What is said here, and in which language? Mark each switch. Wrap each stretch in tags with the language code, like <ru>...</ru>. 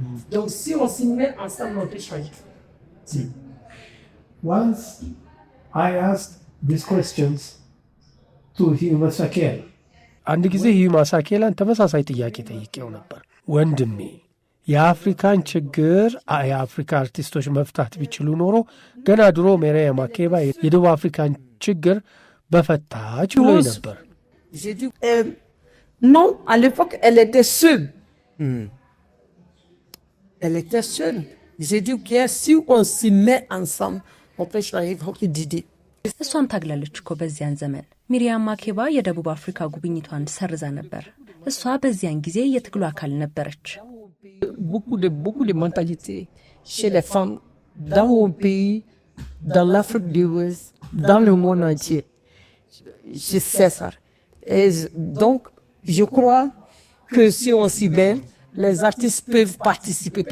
<fr>Donc si on s'y met ensemble, on peut changer.</fr> <en>See, once I asked these questions to Huma Sakela.</en> <am>አንድ ጊዜ ሂዩማ ሳኬላን ተመሳሳይ ጥያቄ ጠይቄው ነበር። ወንድሜ የአፍሪካን ችግር የአፍሪካ አርቲስቶች መፍታት ቢችሉ ኖሮ ገና ድሮ ሚሪያም ማኬባ የደቡብ አፍሪካን ችግር በፈታች ብሎ ነበር።</am> <fr>J'ai dit non, à l'époque elle était seule. Elle était seule. J'ai dit que si on s'y met ensemble, on peut changer beaucoup d'idées.</fr> <am>እሷም ታግላለች እኮ በዚያን ዘመን። ሚሪያም ማኬባ የደቡብ አፍሪካ ጉብኝቷን ሰርዛ ነበር። እሷ በዚያን ጊዜ የትግሉ አካል ነበረች።</am> <fr>Beaucoup de mentalités chez les femmes dans mon pays, dans l'Afrique de l'Ouest, dans le monde entier. Je sais ça. Et donc, je crois que si on s'y met, les artistes peuvent participer.</fr>